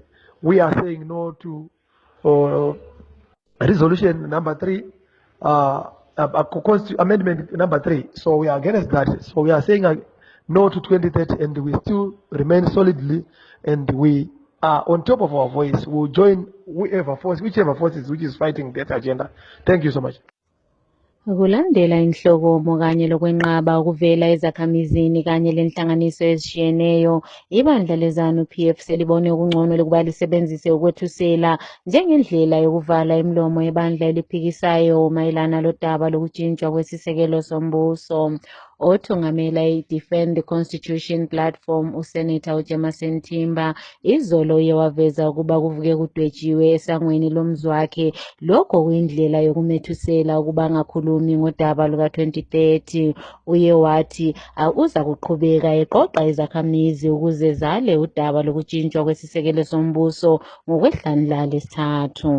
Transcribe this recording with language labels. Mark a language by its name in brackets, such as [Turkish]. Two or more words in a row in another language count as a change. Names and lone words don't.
[English] We are saying no to resolution number 3, amendment number 3. So we are against that. So we are saying no to 2030, and we still remain solidly, and we are on top of our voice. We'll join whichever forces which is fighting that agenda. Thank you so much. [North Ndebele] Kulandela inhlokomo kanye lokwenqaba ukuvela ezakhamizini kanye lenhlanganiso ezishiyeneyo, ibandla leZANU-PF selibone okungcono lokuba lisebenzise ukwethusela njengendlela yokuvala imilomo yebandla eliphikisayo mayelana lodaba lokutshintshwa kwesisekelo sombuso. Othungamela i-Defend the Constitution platform uSenator uJemerson Thimba izolo uye waveza ukuba kuvuke kudwetshiwe esangweni lomzwakhe, lokho kuyindlela yokumethusela ukuba angakhulumi ngodaba luka-2030. Uye wathi uza kuqhubeka eqoqa izakhamizi ukuze zale udaba lokutshintshwa kwesisekelo sombuso ngokweHlandla lesithathu.